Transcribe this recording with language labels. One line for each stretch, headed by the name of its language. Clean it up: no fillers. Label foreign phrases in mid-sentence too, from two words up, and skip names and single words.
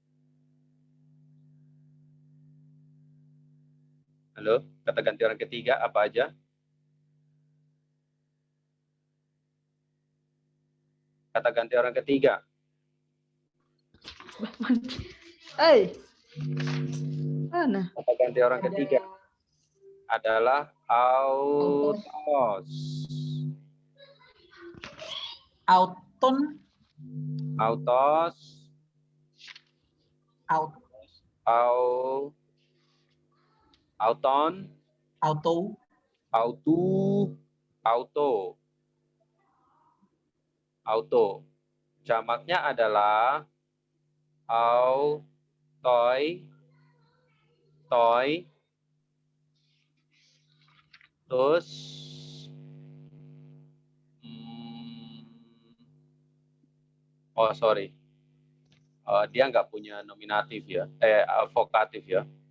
Indonesian: Halo, kata ganti orang ketiga apa aja? Kata ganti orang ketiga. Mana? Kata ganti orang ketiga adalah autos. Auton, Autos. Auton. auto, Auto. Jamaknya adalah toy, terus sorry, dia nggak punya nominatif ya, vokatif ya.